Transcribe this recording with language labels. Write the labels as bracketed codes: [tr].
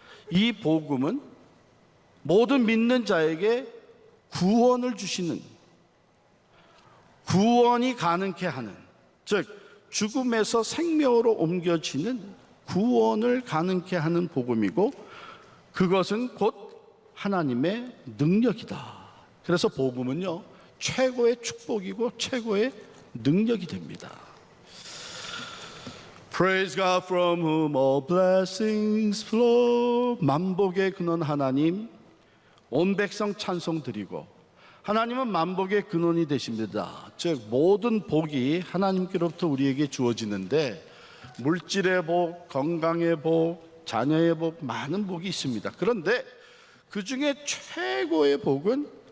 [ko] 이 복음은 모든 믿는 자에게 구원을 주시는, 구원이 가능케 하는, 즉 죽음에서 생명으로 옮겨지는 구원을 가능케 하는 복음이고 그것은 곧 하나님의 능력이다. 그래서 복음은요, 최고의 축복이고 최고의 능력이 됩니다. [en] Praise God from whom all blessings flow. [ko] 만복의 근원 하나님, 온 백성 찬송 드리고 하나님은 만복의 근원이 되십니다. 즉 모든 복이 하나님께로부터 우리에게 주어지는데 물질의 복, 건강의 복, 자녀의 복, 많은 복이 있습니다. 그런데 그 중에 최고의 복은